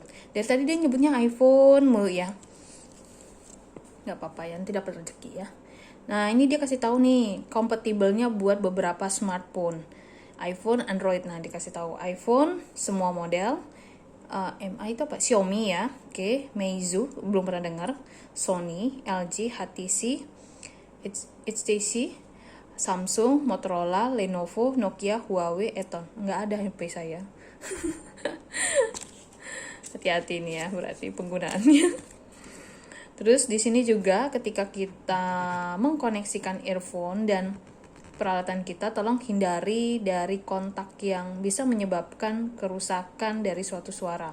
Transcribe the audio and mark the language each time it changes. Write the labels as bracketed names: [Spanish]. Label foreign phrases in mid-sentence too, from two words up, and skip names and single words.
[Indonesian] Dari tadi dia nyebutnya iPhone mulu ya. Nggak apa-apa ya, nanti dapat rezeki ya. Nah, ini dia kasih tahu nih, kompatibelnya buat beberapa smartphone. iPhone, Android. Nah, dikasih tahu iPhone semua model. MI itu apa? Xiaomi ya. Oke, Meizu belum pernah dengar. Sony, LG, HTC, HTC, Samsung, Motorola, Lenovo, Nokia, Huawei, Eton. Nggak ada HP saya. Hati-hati nih ya, berarti penggunaannya. Terus di sini juga ketika kita mengkoneksikan earphone dan peralatan kita, tolong hindari dari kontak yang bisa menyebabkan kerusakan dari suatu suara.